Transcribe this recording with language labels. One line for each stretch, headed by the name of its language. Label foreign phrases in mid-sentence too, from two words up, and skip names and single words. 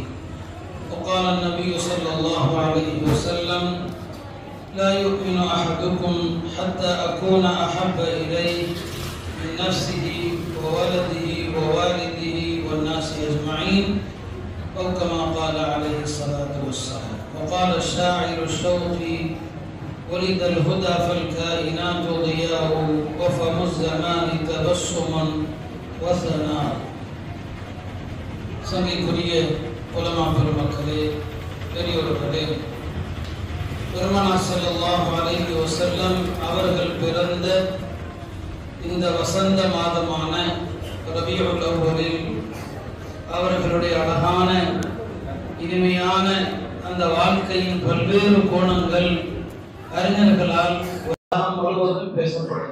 Arabic: وقال النبي صلى الله عليه وسلم: لا يؤمن أحدكم حتى أكون أحب إليه من نفسه وولده ووالده والناس أجمعين، أو كما قال عليه الصلاة والسلام. وقال الشاعر الشوقي: ولد الهدى فالكائنات ضياء وفم الزمان تبسم وثناء.
Tamil: சங்கைக்குரிய உலமா பெருமக்களே, பெரியோர்களே, பெருமானார்
Arabic: صلى الله عليه وسلم
Tamil: அவர்கள் பிறந்த இந்த வசந்த மாதமான ரபியுல் அவ்வலில் அவர்களுடைய அழகான இனிமையான அந்த வாழ்க்கையின் பல்வேறு கோணங்கள் அறிஞர்களால் உலகம் முழுவதும் பேசப்படும்.